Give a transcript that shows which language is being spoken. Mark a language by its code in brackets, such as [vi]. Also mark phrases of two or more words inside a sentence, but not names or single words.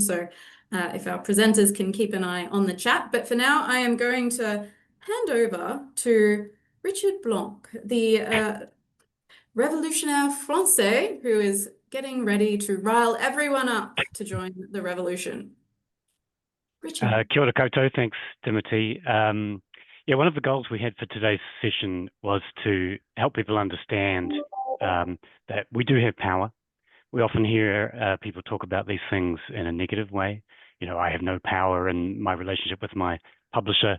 [en] So if our presenters can keep an eye on the chat. But for now, I am going to hand over to Richard Blanc, the [fr] révolutionnaire français, [en] who is getting ready to rile everyone up to join the revolution. Richard. [mi] Kia ora koutou. [en] Thanks, Dimity. One of the goals we had for today's session was to help people understand that we do have power. We often hear people talk about these things in a negative way. I have no power in my relationship with my publisher.